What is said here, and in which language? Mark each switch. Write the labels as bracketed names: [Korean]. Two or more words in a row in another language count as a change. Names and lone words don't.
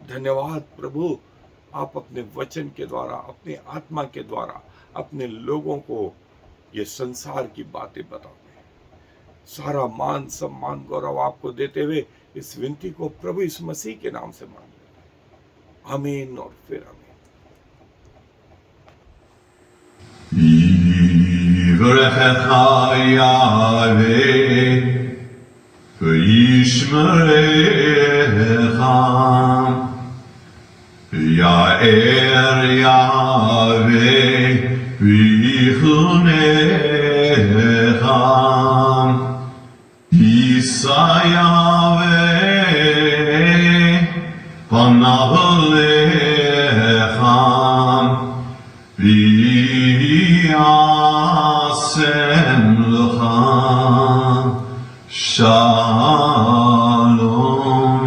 [Hindi] धन्यवाद प्रभु, आप अपने वचन के द्वारा, अपने आत्मा के द्वारा अपने लोगों को ये संसार की बातें बताते हैं। सारा मान सम्मान गौरव आपको देते हुए इस विनती को प्रभु इस मसीह के नाम से मांग लेते हैं। आमीन और फिर आमीन। [Hebrew] יברכך יהוה וישמרך, יאר יהוה ויחונך, יישא יהוה פניו אליך ויעשם לך shalom.